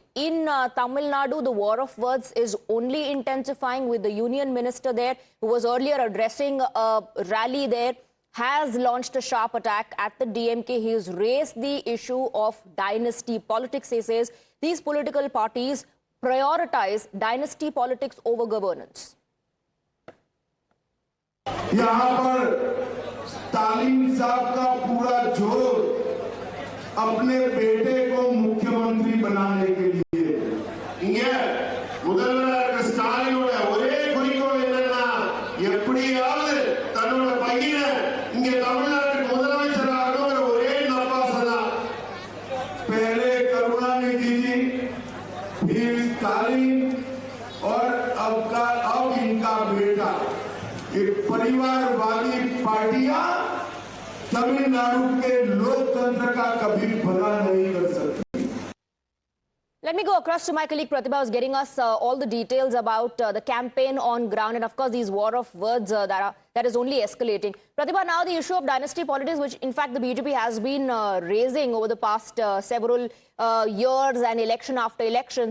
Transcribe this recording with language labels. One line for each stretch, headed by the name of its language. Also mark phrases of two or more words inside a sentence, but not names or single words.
English: In Tamil Nadu, the war of words is only intensifying, with the union minister there, who was earlier addressing a rally there, has launched a sharp attack at the DMK. He has raised the issue of dynasty politics. He says these political parties prioritize dynasty politics over governance.
Hindi: यहाँ पर तालीम साहब का पूरा जोर अपने बेटे को मुख्यमंत्री बनाने के लिए
Tamil: இங்க முதல்வராக ஸ்டாலினோட ஒரே குறிக்கோள் என்னன்னா எப்படியாவது தன்னோட பையனை இங்க தமிழ்நாட்டுக்கு முதலமைச்சர் ஆகணும்ங்கிற ஒரே நப்பாசை தான்.
Hindi: पहले करुणानिधि जी, फिर स्टालिन और अब इनका बेटा. ये परिवारवादी पार्टियां तमिलनाडु के लोकतंत्र का कभी भला नहीं कर सकती.
English: Let me go across to my colleague Pratibha, who's getting us all the details about the campaign on ground and, of course, these war of words that is only escalating. Pratibha, now the issue of dynasty politics, which in fact the BJP has been raising over the past several years and election after election.